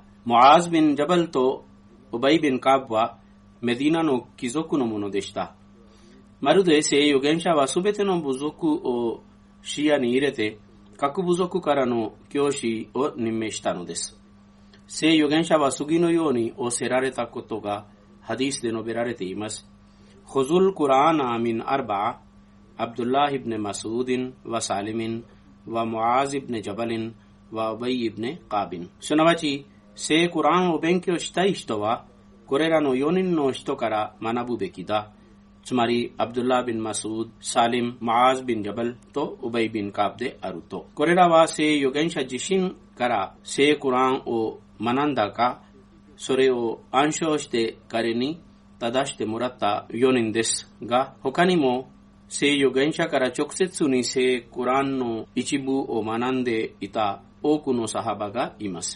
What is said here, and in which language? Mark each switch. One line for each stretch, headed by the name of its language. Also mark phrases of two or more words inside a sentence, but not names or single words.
Japanese: ムアーズ・ビン・ジャバルとウバイ・ビン・カブはメディナの貴族のものでした。まるで聖預言者はすべての部族を視野に入れて、各部族からの教師を任命したのです。聖預言者は次のように仰せられたことがハディスで述べられています。
Arabic: خذوا القرآن من أربعة عبد الله بن مسعود وسالم ومعاذ بن جبل وأبي بن قاب
Japanese: すなわち、聖コランを勉強したい人は、これらの4人の人から学ぶべきだ。つまり、アブドゥッラビン・マスウード、サリム、マアーズ・ビン・ジャバルとウバイ・ビン・カーブであると。これらは聖預言者自身から聖コランを学んだか、それを暗唱して彼に正してもらった4人ですが、他にも聖預言者から直接に聖コランの一部を学んでいた多くのサハバがいます。